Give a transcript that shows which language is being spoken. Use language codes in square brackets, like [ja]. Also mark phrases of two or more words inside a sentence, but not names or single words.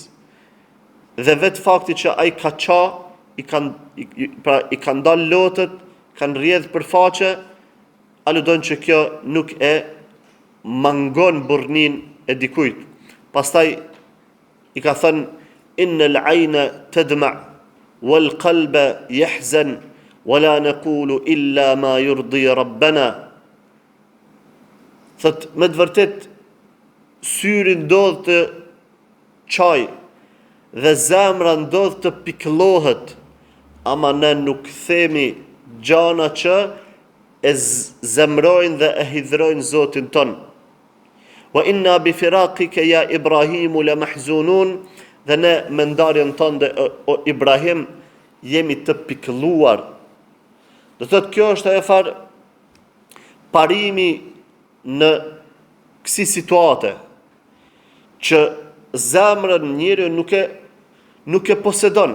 [sq] Dhe vetë fakti që ai ka qa, i kanë dalë lotët, kanë rrjedh për faqe, aludon që kjo nuk e mangon burrnin e dikujt. Pastaj i ka thënë: [ar] "إن العين تدمع والقلب يحزن ولا نقول إلا ما يرضي ربنا." [sq] Thot, me të vërtet syri ndodh të qaj dhe zemra ndodh të pikëllohet, ama ne nuk themi gjana që e zemrojnë dhe e hidhrojnë Zotin ton. [ar] "وإنا بفراقك يا إبراهيم لمحزونون", [sq] dhe ne me ndarjen tënde o Ibrahim jemi të pikëlluar. Do thotë, kjo është ajo farë parimi në kësi situate, që zemrën njëri nuk e posedon.